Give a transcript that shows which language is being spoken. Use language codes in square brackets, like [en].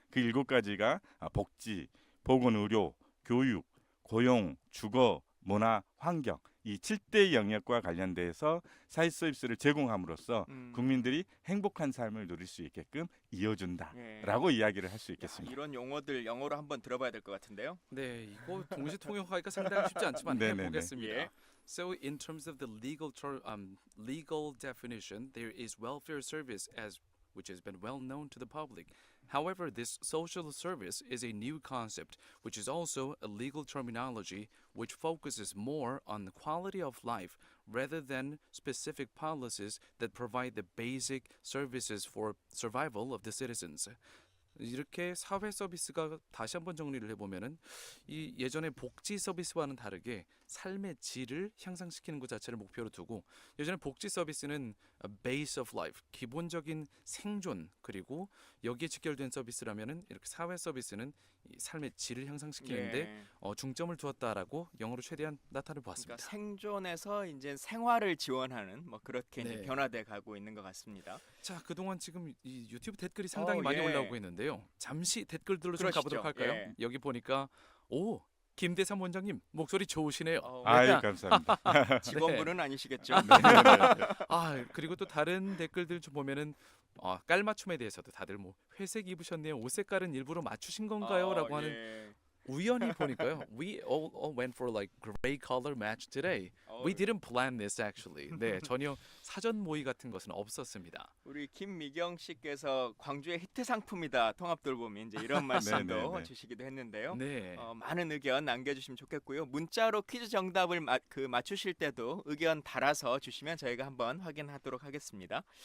[ko] 그 7가지가 복지, 보건의료, 교육, 고용, 주거, 문화, 환경 이 7대 영역과 관련돼서 사회 서비스를 제공함으로써 국민들이 행복한 삶을 누릴 수 있게끔 이어준다라고 이야기를 할 수 있겠습니다. 이런 용어들 영어로 한번 들어봐야 될 것 같은데요. 네, 이거 동시 통역하기가 상당히 쉽지 않지만 네네네. 해보겠습니다. 예. [en] So, in terms of the legal definition, there is welfare service as which has been well known to the public. However, this social service is a new concept, which is also a legal terminology which focuses more on the quality of life rather than specific policies that provide the basic services for survival of the citizens. [ko] 이렇게 사회 서비스가 다시 한번 정리를 해보면은 이 예전의 복지 서비스와는 다르게 삶의 질을 향상시키는 것 자체를 목표로 두고 예전에 복지 서비스는 [en] base of life [ko] 기본적인 생존 그리고 여기에 직결된 서비스라면은 이렇게 사회 서비스는 이 삶의 질을 향상시키는데 예. 중점을 두었다라고 영어로 최대한 나타를 보았습니다. 그러니까 생존에서 이제 생활을 지원하는 뭐 그렇게 이제 네. 변화돼 가고 있는 것 같습니다. 자, 그동안 지금 이 유튜브 댓글이 상당히 많이 예. 올라오고 있는데요. 잠시 댓글들로 좀 그러시죠. 가보도록 할까요? 예. 여기 보니까 김대삼 원장님 목소리 좋으시네요. 아유, 감사합니다. 직원분은 아니시겠죠? 그리고 또 다른 댓글들 좀 보면은 깔맞춤에 대해서도 다들 뭐 회색 입으셨네요. 옷 색깔은 일부러 맞추신 건가요?라고 하는 예. 우연히 보니까요. [en] We all went for like gray color match today. We didn't plan this actually. [ko] 네, 전혀 사전 모의 같은 것은 없었습니다. 우리 김미경 씨께서 광주의 히트 상품이다 통합돌봄이 이제 이런 말씀도 네네네. 주시기도 했는데요. 네. 많은 의견 남겨주시면 좋겠고요. 문자로 퀴즈 정답을 맞추실 때도 의견 달아서 주시면 저희가 한번 확인하도록 하겠습니다.